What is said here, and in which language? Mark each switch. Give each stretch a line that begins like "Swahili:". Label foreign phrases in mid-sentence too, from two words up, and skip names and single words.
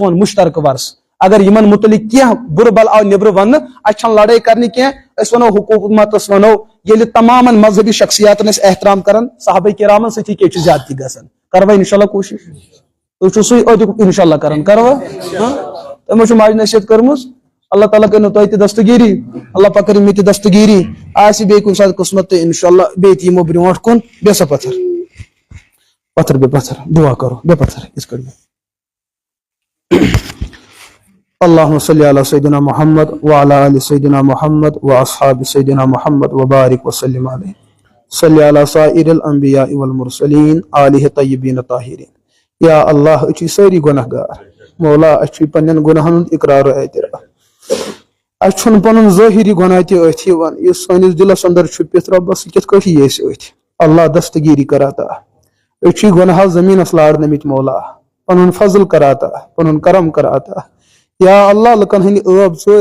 Kashmiri: سون مُشترکہٕ ورثہٕ اگر یِمن متعلق کینٛہہ بُرٕ بل آو نیبرٕ وننہٕ اسہِ چھنہٕ لڑٲے کرنہِ کینٛہہ أسۍ ونو حکوٗمتس ونو ییٚلہِ تمامن مذہبی شخصیاتن أسۍ احترام کران صحابہ کرامن سۭتی کیٛاہ چھِ زیادتی گژھان کروا
Arabic: انشاء اللہ
Kashmiri: کوٗشش تُہۍ سی انشاءاللہ کران کروا تمو ماج نصیحت کرمز اللہ تعالیٰ کرنو تۄہہِ تہِ دستگیری اللہ پاک کرِ مےٚ تہِ دستگیری آسہِ بیٚیہِ کُنہِ ساتہٕ قسمت تہٕ انشاءاللہ بیٚیہِ تہِ یِمو برونٛٹھ کُن بیٚیہِ سا پتھر بیٚیہِ پتھر دعا کرو بیٚیہِ پتھر یِتھ کٔٹھۍ
Arabic: اللهم صل على سيدنا محمد وعلى آل سيدنا محمد وأصحاب سيدنا محمد وبارك وسلم عليه صل على سائر الأنبياء والمرسلين آله طيبين الطاهرين
Kashmiri: یا اللہ أسۍ چھِ سٲری گۄناہ گار مولا أسۍ چھِ پننٮ۪ن گۄناہن ہُنٛد اقرار و اعتراف اَسہِ چھُنہٕ پنُن ظٲہری گۄناہ تہِ أتھۍ یِوان یُس سٲنِس دِلس انٛدر چھُپِتھ رۄبس سُہ کِتھ کٲٹھۍ یی اَسہِ أتھۍ اللہ دستگیری کر عطا أسۍ چھِ گۄناہ زٔمیٖنس لارنٲمٕتۍ مولا پنُن فضل کر عطا پنُن کرم کر عطا یا اللہ لُکن ہٕنٛدِ ٲب ژٲرۍ